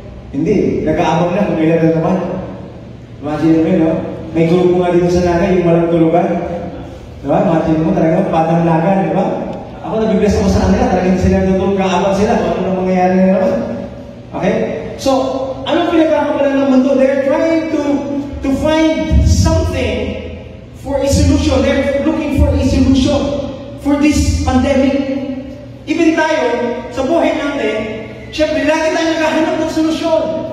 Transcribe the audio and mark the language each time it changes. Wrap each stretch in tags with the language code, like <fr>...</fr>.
<tl>Hindi. Nag-aabang na kung ilan na naman. Imagine mo yun, no? May grupo nga dito sa Naga, yung walang tulugan. Diba? Imagine mo talaga, patang lagan, diba? Ako nabibless ako sa kanila, talagang sila natulog, kaabang sila. Ano nang mangyayari na naman? Okay? So, anong pinagkakabalan ng mundo?</tl> <en>They're trying to find something for a solution. They're looking for a solution for this pandemic.</en> <tl>Even tayo, sa buhay natin, syempre, lagi tayo naghahanap ng solusyon.</tl>